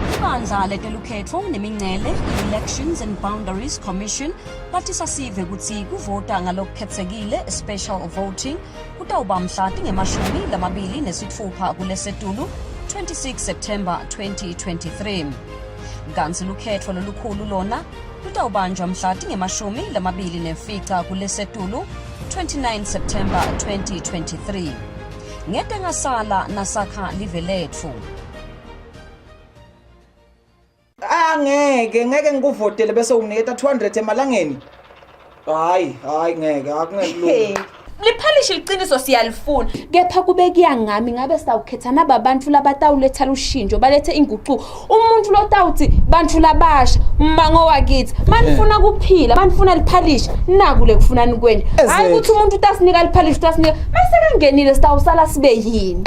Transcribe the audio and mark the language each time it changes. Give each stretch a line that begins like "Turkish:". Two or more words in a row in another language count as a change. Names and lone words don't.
Swati: Ibandla letelukhetho nemingcele Elections and Boundaries Commission bathi sasive kutsi kuvota ngalokukhetsekile
English: special voting
Swati: kutawuba mhla tingemashumi lamabili nesitfupha kulesetulu 26 September 2023. Kanti lukhetho lolukhulu lona lutawubanjwa mhla tingemashumi lamabili nemfica kulesetulu 29 September 2023. Ngete ngasala nasakha live lethu. Ngeke ngikuvotele bese unginiketa 200 emalangeni. Hayi ngeke akungelula. Liphalishe iqiniso siyalifuna kepha kube kuyangami ngabe sawukhetha nababantu labatawuletha lushinjo balethe inguquko umuntu lotawuthi bantu labasha mango wakithi manifuna kuphila manifuna liphalishe nakule kufunani kweni hayi ukuthi umuntu utasinika liphalishe utasinika mase kangenile sitawusala sibe yini